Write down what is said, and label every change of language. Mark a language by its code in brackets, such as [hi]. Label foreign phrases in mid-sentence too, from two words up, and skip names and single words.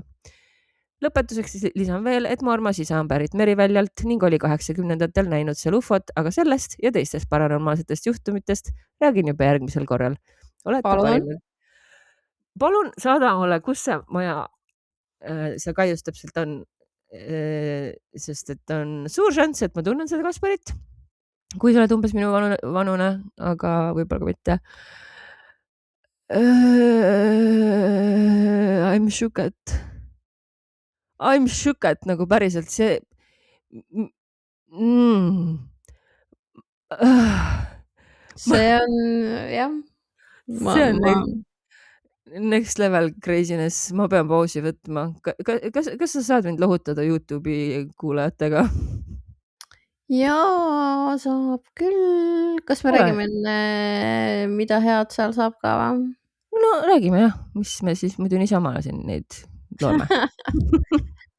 [et] Lõpetuseks lisan veel, et mu armas isa on pärit Meriväljalt ning oli 80-ndatel näinud seal UFO-t, aga sellest ja teistest paranormaalsetest juhtumitest räägin juba järgmisel korral. Palun saada mulle, kus see maja seal Kaius täpselt on, sest et on suur šanss, et ma tunnen seda Kasparit, kui sa oled umbes minu vanune, aga võib-olla ka mitte. [en] I'm shook [et] at nagu päriselt see. See on, jah. See on [en] next level craziness. [et] Ma pean pausi võtma. Kas sa saad mind lohutada YouTube'i kuulajatega? Jaa, saab küll. Kas me räägime, mida head seal saab ka või? No räägime jah, mis me siis muidu niisama siin neid loome.